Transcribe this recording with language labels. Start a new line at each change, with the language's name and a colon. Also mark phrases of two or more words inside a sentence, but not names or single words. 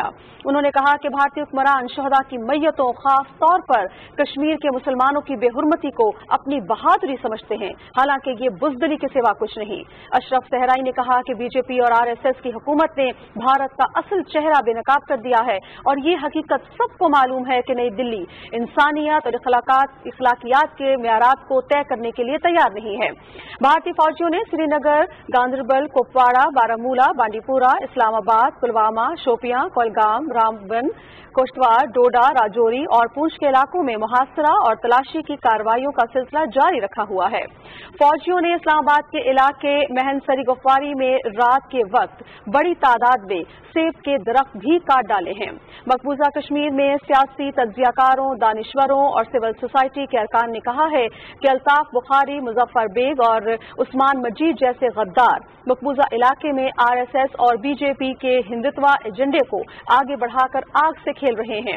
Urdu: انہوں نے کہا کہ بھارتی حکمران شہداء کی میتوں، خاص طور پر کشمیر کے مسلمانوں کی بے حرمتی کو اپنی بہادری سمجھتے ہیں، حالانکہ یہ بزدلی کے سوا کچھ نہیں. اشرف صحرائی نے کہا کہ BJP اور RSS کی حکومت نے بھارت کا اصل چہرہ بے نقاب کر دیا ہے اور یہ حقیقت سب کو معلوم ہے کہ نئی دلی انسانیت اور اخلاقیات کے معیارات کو طے کرنے کے لیے تیار نہیں ہے. بھارتی فوجیوں نے سری نگر، گاندربل، کپواڑہ، بارامولہ، بانڈی پورہ، اسلام آباد، پلوامہ، شوپیاں، کولگام، رامبن، کشتواڑ، ڈوڈا، راجوری اور پونچھ کے علاقوں میں محاصرہ اور تلاشی کی کارروائیوں کا سلسلہ جاری رکھا ہوا ہے. فوجیوں نے اسلام آباد کے علاقے مہن سری گفواری میں رات کے وقت بڑی تعداد میں سیب کے درخت بھی کاٹ ڈالے ڈالے ہیں۔ مقبوضہ کشمیر میں سیاسی تجزیہ-کاروں، دانشوروں اور
English: civil society
Urdu: کے ارکان نے کہا ہے کہ الطاف بخاری، مظفر بیگ اور عثمان مجید جیسے غدار مقبوضہ علاقے میں RSS اور BJP کے ہندتوا ایجنڈے کو آگے بڑھا کر آگ سے کھیل رہے ہیں۔